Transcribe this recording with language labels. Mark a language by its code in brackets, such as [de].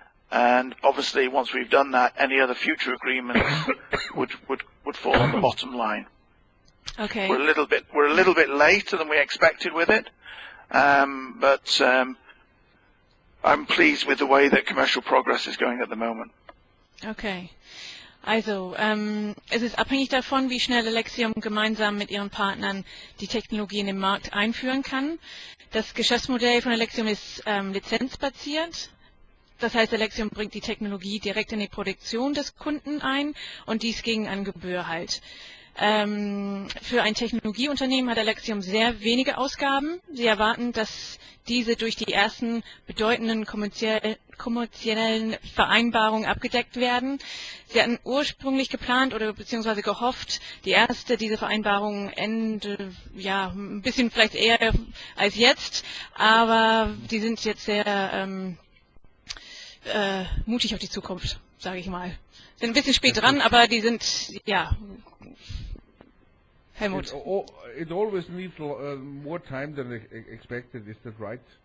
[en] And obviously, once we've done that, any other future agreements would fall on the bottom line. Okay. We're a little bit later than we expected with it, but I'm pleased with the way that commercial progress is going at the moment. Okay. [de] Also, es ist abhängig davon, wie schnell Alexium gemeinsam mit ihren Partnern die Technologie in den Markt einführen kann. Das Geschäftsmodell von Alexium ist lizenzbasiert. Das heißt, Alexium bringt die Technologie direkt in die Produktion des Kunden ein und dies gegen eine Gebühr halt. Für ein Technologieunternehmen hat Alexium sehr wenige Ausgaben. Sie erwarten, dass diese durch die ersten bedeutenden kommerziellen Vereinbarungen abgedeckt werden. Sie hatten ursprünglich geplant oder beziehungsweise gehofft, diese Vereinbarung ein bisschen vielleicht eher als jetzt, aber die sind jetzt sehr mutig auf die Zukunft, sage ich mal. Sind ein bisschen spät dran, aber die sind, Helmut. [en] It always needs more time than expected, is that right?